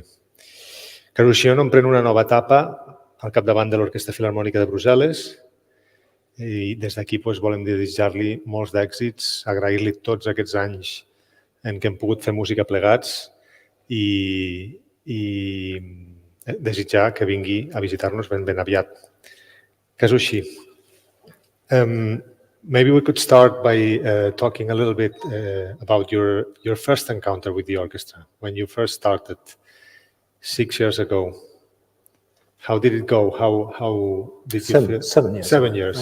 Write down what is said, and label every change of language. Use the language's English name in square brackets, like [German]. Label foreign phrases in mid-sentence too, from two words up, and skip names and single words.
[Catalan] Kazushi Ono emprèn una nova etapa al capdavant de l'Orquestra Philharmònica de Brussel·les i des d'aquí volem desitjar-li molts d'èxits, agrair-li tots aquests anys en què hem pogut fer música plegats i desitjar que vingui a visitar-nos ben aviat. [English] Kazushi, maybe we could start by talking a little bit about your first encounter with the orchestra, when you first started 6 years ago. How did it go? How did you feel? 7 years. 7 years.